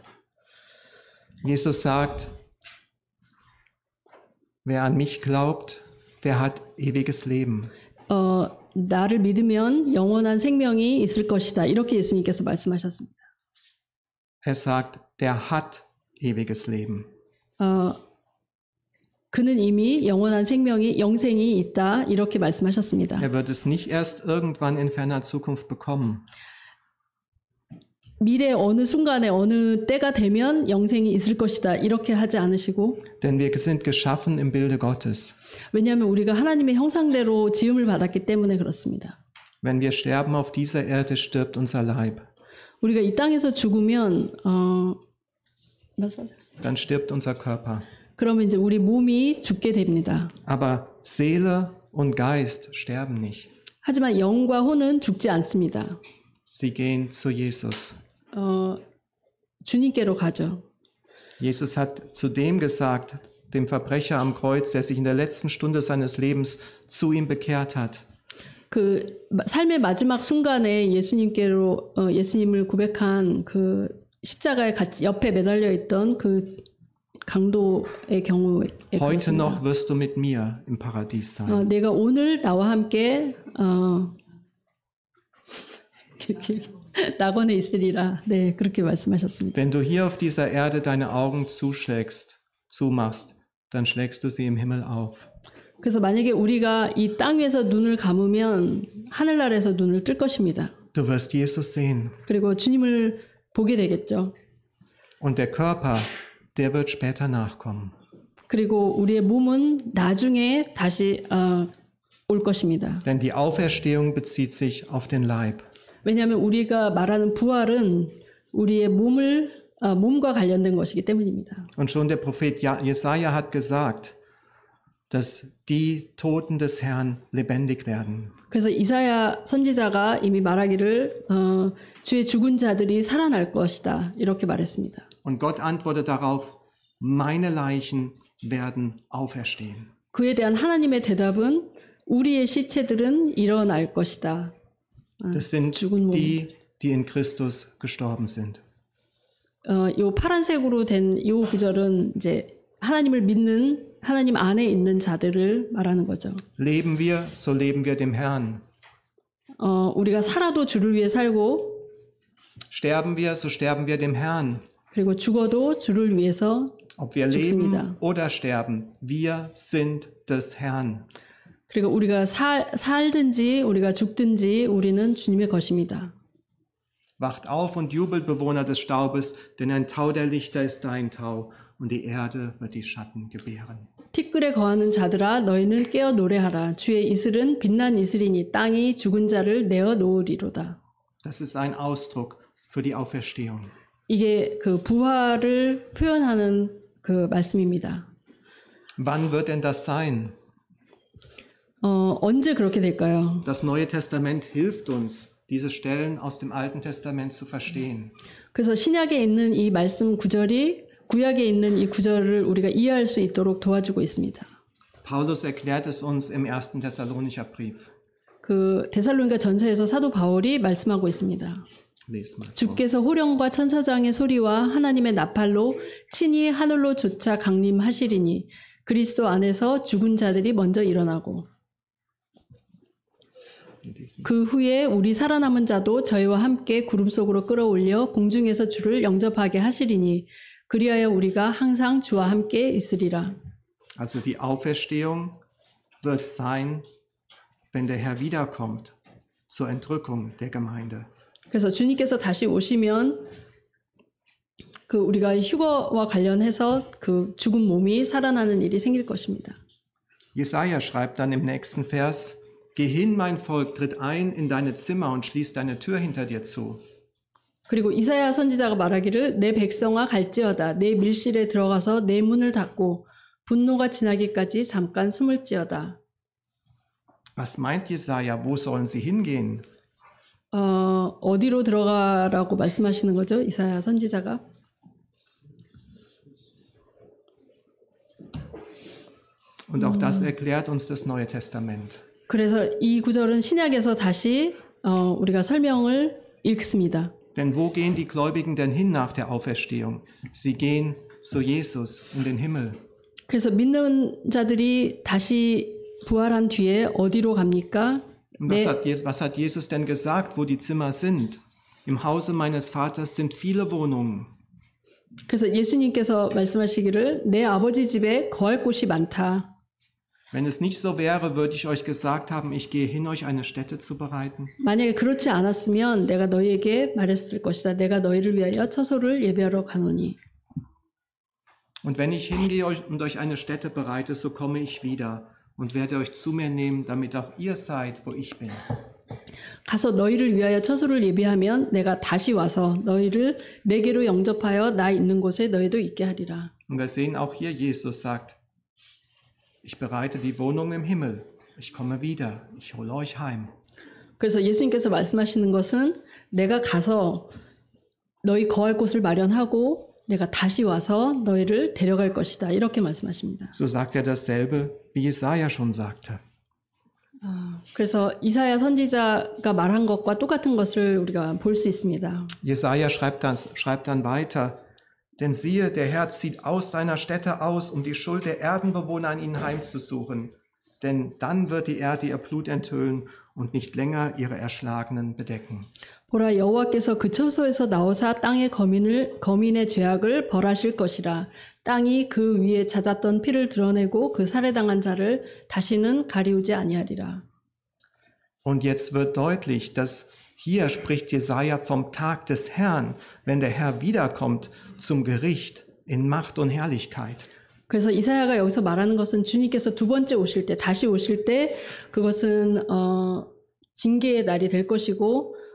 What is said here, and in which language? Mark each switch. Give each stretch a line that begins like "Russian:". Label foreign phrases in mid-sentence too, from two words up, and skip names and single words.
German: Jesus sagt, wer an mich glaubt, der hat ewiges Leben.
Korean: 나를 믿으면 영원한 생명이 있을 것이다. 이렇게 예수님께서 말씀하셨습니다.
German: Er sagt, der hat ewiges Leben.
Korean: 그는 이미 영원한 영생이 있다. 이렇게 말씀하셨습니다.
German: Er wird es nicht erst irgendwann in ferner Zukunft bekommen.
Korean: 미래 어느 순간에 어느 때가 되면 영생이 있을 것이다. 이렇게 하지 않으시고
German: Denn wir sind geschaffen im Bilde Gottes.
Korean: 왜냐하면 우리가 하나님의 형상대로 지음을 받았기 때문에 그렇습니다.
German: Wenn wir sterben auf dieser Erde, stirbt unser Leib.
Korean: 우리가 이 땅에서 죽으면
German: Dann stirbt unser Körper.
Korean: 그러면 이제 우리 몸이 죽게 됩니다.
German: Aber Seele und Geist sterben nicht.
Korean: 하지만 영과 혼은 죽지 않습니다.
German: Sie gehen zu Jesus.
Korean: 주님께로 가죠.
German: Jesus hat zu dem gesagt, dem Verbrecher am Kreuz, der sich in der letzten Stunde seines Lebens zu ihm bekehrt hat.
Korean: 그 삶의 마지막 순간에 예수님을 고백한 그 십자가에 옆에 매달려 있던 그 강도의 경우에
German: Heute noch wirst du mit mir im Paradies sein.
Korean: 내가 오늘 나와 함께 낙원에 있으리라. 네, 그렇게 말씀하셨습니다.
German: Wenn du hier auf dieser Erde deine Augen zumachst, dann schlägst du sie im Himmel auf.
Korean: 그래서 만약에 우리가 이 땅 위에서 눈을 감으면 하늘나라에서 눈을 뜰 것입니다.
German: Du wirst Jesus sehen.
Korean: 그리고 주님을 보게 되겠죠.
German: Und der Körper, der wird später nachkommen.
Korean: 그리고 우리의 몸은 나중에 다시 올 것입니다.
German: Denn die Auferstehung bezieht sich auf den Leib.
Korean: 왜냐하면 우리가 말하는 부활은 우리의 몸과 관련된 것이기 때문입니다.
German: Und schon der Prophet Jesaja hat gesagt, dass die Toten des Herrn lebendig werden.
Korean: 그래서 이사야 선지자가 이미 말하기를 주의 죽은 자들이 살아날 것이다 이렇게 말했습니다.
German: Und Gott antwortet darauf, meine Leichen werden auferstehen.
Korean: 그에 대한 하나님의 대답은 우리의 시체들은 일어날 것이다.
German: Das sind
Korean: 죽은 몸.
German: die in Christus gestorben sind.
Korean: 요 파란색으로 된 요 구절은 이제 하나님을 믿는 하나님 안에 있는 자들을 말하는 거죠.
German: Leben wir, so leben wir dem Herrn.
Korean: 우리가 살아도 주를 위해 살고
German: Sterben wir, so sterben wir dem Herrn.
Korean: 그리고 죽어도 주를 위해서
German: Ob wir
Korean: 죽습니다.
German: leben oder sterben, wir sind des Herrn.
Korean: 그리고 우리가 살든지 우리가 죽든지 우리는 주님의 것입니다.
German: Wacht auf und jubelt, Bewohner des Staubes, denn ein Tau der Lichter ist dein Tau und die Erde wird die Schatten gebären.
Korean: 티끌에 거하는 자들아 너희는 깨어 노래하라. 주의 이슬은 빛난 이슬이니 땅이 죽은 자를 내어 놓으리로다.
German: Das ist ein Ausdruck für die Auferstehung.
Korean: 이게 그 부활을 표현하는 그 말씀입니다.
German: Wann wird denn das sein?
Korean: 언제 그렇게 될까요?
German: Das Neue Testament hilft uns, diese Stellen aus dem Alten Testament zu verstehen.
Korean: 그래서 신약에 있는 이 말씀 구절이 구약에 있는 이 구절을 우리가 이해할 수 있도록 도와주고 있습니다.
German: Paulus erklärt es uns im 1. Thessalonicher Brief.
Korean: 그 데살로니가 전서에서 사도 바울이 말씀하고 있습니다.
German: Lest mal vor.
Korean: 주께서 호령과 천사장의 소리와 하나님의 나팔로 친히 하늘로 쫓아 강림하시리니 그리스도 안에서 죽은 자들이 먼저 일어나고 그 후에 우리 살아남은 자도 저희와 함께 구름 속으로 끌어올려 공중에서 주를 영접하게 하시리니 그리하여 우리가 항상 주와 함께 있으리라.
German: Also die Auferstehung wird sein, wenn der Herr wiederkommt, zur Entrückung der Gemeinde.
Korean: 그래서 주님께서 다시 오시면 그 우리가 휴거와 관련해서 그 죽은 몸이 살아나는 일이 생길 것입니다.
German: Jesaja schreibt dann im nächsten Vers, Geh hin, mein Volk, tritt ein in deine Zimmer und schließ deine Tür hinter dir zu.
Korean: 그리고 이사야 선지자가 말하기를 내 백성아 갈지어다 내 밀실에 들어가서 내 문을 닫고 분노가 지나기까지 잠깐 숨을지어다.
German: Was meint Jesaja? Wo sollen sie hingehen?
Korean: 어디로 들어가라고 말씀하시는 거죠? 이사야 선지자가?
German: Und auch das erklärt uns das Neue Testament.
Korean: 그래서 이 구절은 신약에서 다시 우리가 설명을 읽습니다.
German: Denn wo gehen die Gläubigen denn hin nach der Auferstehung? Sie gehen zu Jesus in den Himmel.
Korean: 그래서 믿는 자들이 다시 부활한 뒤에 어디로 갑니까?
German: Und was hat Jesus denn gesagt, wo die Zimmer sind? Im Hause meines Vaters sind viele Wohnungen.
Korean: 그래서 예수님께서 말씀하시기를 내 아버지 집에 거할 곳이 많다.
German: Wenn es nicht so wäre, würde ich euch gesagt haben, ich gehe hin, euch eine Stätte zu bereiten.
Korean: 만약에 그렇지 않았으면 내가 너희에게 말했을 것이다. 내가 너희를 위하여 처소를 예비하러 가노니.
German: Und wenn ich hingehe und euch eine Stätte bereite, so komme ich wieder und werde euch zu mir nehmen, damit auch ihr seid, wo ich bin.
Korean: 가서 너희를 위하여 처소를 예비하면 내가 다시 와서 너희를 내게로 영접하여 나 있는 곳에 너희도 있게 하리라.
German: Und wir sehen auch hier, Jesus sagt, ich bereite die Wohnung im Himmel. Ich komme wieder. Ich hole euch heim.
Korean: 그래서 예수님께서 말씀하시는 것은 내가 가서 너희 거할 곳을 마련하고 내가 다시 와서 너희를 데려갈 것이다. 이렇게 말씀하십니다.
German: So sagt er dasselbe, wie Jesaja schon sagte.
Korean: 그래서 이사야 선지자가 말한 것과 똑같은 것을 우리가 볼 수 있습니다.
German: Jesaja schreibt dann weiter, denn siehe, der Herr zieht aus seiner Stätte aus, um die Schuld der Erdenbewohner an ihnen heimzusuchen. Denn dann wird die Erde ihr Blut enthüllen und nicht länger ihre Erschlagenen bedecken.
Korean: 보라 여호와께서 그 처소에서 나오사 땅의 거민의 죄악을 벌하실 것이라. 땅이 그 위에 잦았던 피를 드러내고 그 살해당한 자를 다시는 가리우지 아니하리라.
German: Und jetzt wird deutlich, dass hier spricht Jesaja vom Tag des Herrn, wenn der Herr wiederkommt zum Gericht in Macht und Herrlichkeit.
Korean: 그래서 이사야가 여기서 말하는 것은 주님께서 두 번째 오실 때, 다시 오실 때 그것은 징계의 날이 될 것이고